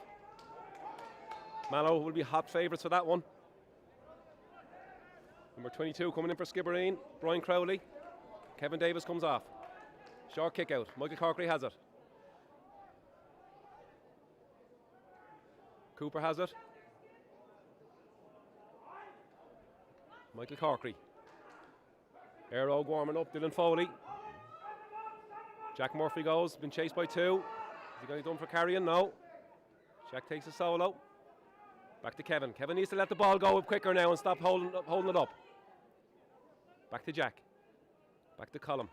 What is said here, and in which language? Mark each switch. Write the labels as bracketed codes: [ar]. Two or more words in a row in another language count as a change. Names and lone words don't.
[en] Mallow will be hot favourites for that one. Number 22 coming in for Skibbereen, Brian Crowley. Kevin Davis comes off. Short kick out. Michael Corkery has it. Cooper has it. Michael Corkery. Éire warming up. Dylan Foley. Jack Murphy goes. Been chased by two. Is he going to be done for carrying? No. Jack takes a solo. Back to Kevin. Kevin needs to let the ball go quicker now and stop holding it up. Back to Jack. Back to Colm.